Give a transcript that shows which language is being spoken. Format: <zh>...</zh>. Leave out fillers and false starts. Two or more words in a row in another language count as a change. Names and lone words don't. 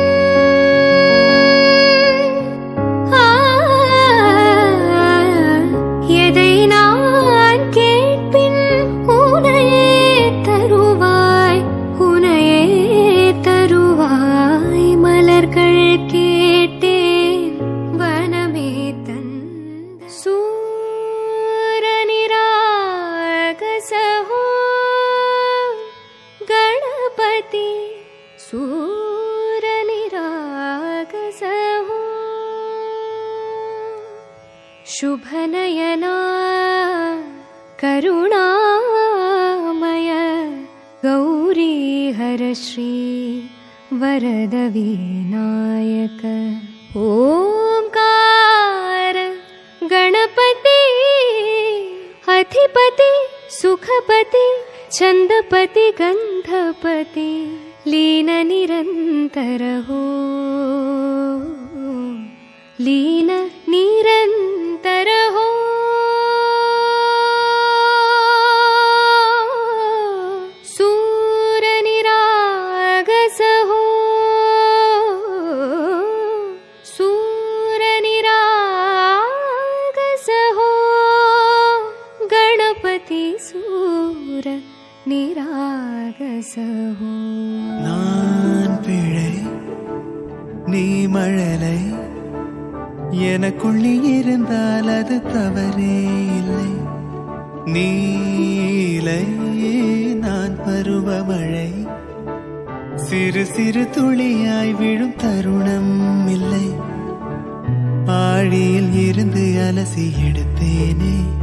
<ta>எதை நான் கேட்பின் உனையே தருவாய் மலர்கள் கேட்டேன் வனமே தந்த சூரனிராகசஹோ</ta> <mr>गणपति सूरनिरागसहो शुभनयना करुणामय गौरी हरश्री वरद विनायक ओंकार गणपति अधिपति सुखपति छंदपति गंधपति लीन निरंतर हो लीन निरंतर हो सूर निरागस हो सूर निरागस हो गणपति सूर நிராகசஹோ</mr> <ta>நான் பிழை நீ மழலை எனக்குள்ளே இருந்தால் அது தவறே இல்லை நீலை நான் பருவமழை சிறு சிறு துளியாய் விழும் தருணம் இல்லை ஆழியில் இருந்து அலசி எடுத்தேனே</ta>